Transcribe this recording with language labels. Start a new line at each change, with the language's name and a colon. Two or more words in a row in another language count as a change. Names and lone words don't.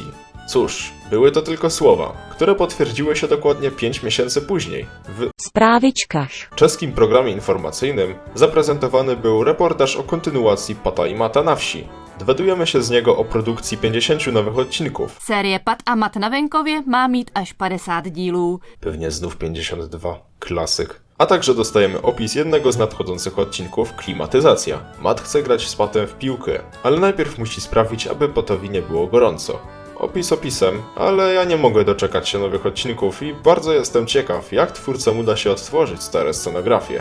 Polish: Cóż, były to tylko słowa, które potwierdziły się dokładnie 5 miesięcy później. W Sprawiczkach. czeskim programie informacyjnym zaprezentowany był reportaż o kontynuacji Pata i Mata na wsi. Dowiadujemy się z niego o produkcji 50 nowych odcinków.
Czech: Série Pat a Mat na venkově má mít až 50 dílů.
Polish: Pewnie znów 52. Klasyk. A także dostajemy opis jednego z nadchodzących odcinków, klimatyzacja. Mat chce grać z Patem w piłkę, ale najpierw musi sprawić, aby Patowi nie było gorąco. Opis opisem, ale ja nie mogę doczekać się nowych odcinków i bardzo jestem ciekaw, jak twórcom uda się odtworzyć stare scenografie.